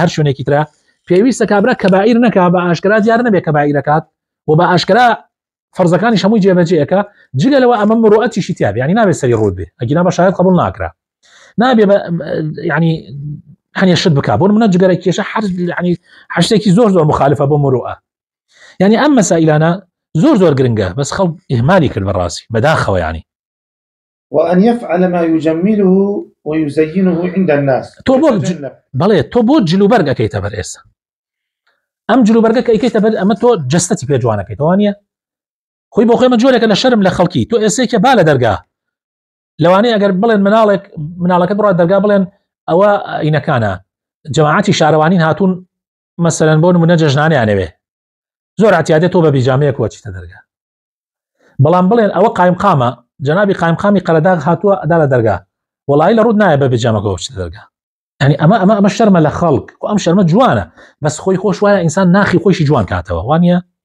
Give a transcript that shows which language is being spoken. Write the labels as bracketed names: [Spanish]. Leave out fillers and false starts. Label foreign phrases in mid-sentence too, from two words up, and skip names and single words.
[Central Kurdish] هەر شوێنێکی ترە پێویستە کابرا کەبائیر نەکا بە ئاشکرا دیار نەبێ کەبائیرەکات و بە ئاشکرا فەرزەکانیش هەمووی جێبەجێەکە جگە لەوە ئەمە مروءەتیشی تیا بێ یعنی نابێت سەری ڕوود بێ ئەگینا بە شایەت قبول ناکرا نابێ یعنی هەنێ شت بکا بۆ منە جگەرە کێشە ینی حشتێکی زۆر مخالفە بۆ مروءە یعنی ئەم مەسائلانە زۆر گرنگە بەس خەڵک ئیهمالی کرد بەڕاستی بەداخەوە ینی [Arabic] وأن يفعل ما يجمله ويزينه عند الناس [Central Kurdish] بەڵێ تۆ بۆ جلوبەرگ ئەەکەیتە بەر ئێستا ئەم جلوبەرگە کە ئەیکەیتە بەر ئەمە تۆ جەستەتی پێ جوانەکەیتەوە نیە خۆی بۆ خۆی مەجۆرێکە لە شەرم لە خەڵکی تۆ ئێسێکە با لە دەرگا لەوانەیە ئەگەر بڵێن مناڵەکەت بڕات دەرگا بڵێن ئەوە ئینەکانە جەماعەتی شارەوانین هاتوون مەسەلەن بۆ نمونە جەژنانیانەوێ زۆر اعتیادێت تۆ بە بیجامەیەک وەچیتە دەرگا بەڵام بڵێن ئەوە قایمقامە جەنابی قایمقامی قەرەداغ هاتووە ئەدا لە دەرگا وەڵای لە ڕوود نایە بە بیجامەکە وەچیتە دەرگا ینی ئەمە شەرمە لە خەڵک و ئەم شەرمە جوانە بەس خۆی خۆش وایە ئینسان ناخی خۆشی جوان کاتەوە وانە